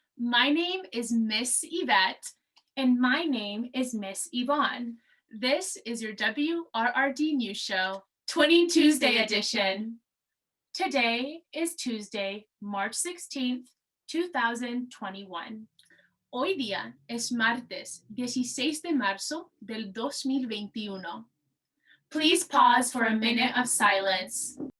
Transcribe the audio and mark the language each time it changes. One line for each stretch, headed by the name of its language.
English: My name is Miss Yvette, and my name is Miss Yvonne. This is your WRRD News Show, Twinning Tuesday edition. Today is Tuesday, March 16th, 2021.
Spanish: Hoy día es martes 16 de marzo del 2021.
English: Please pause for a minute of silence.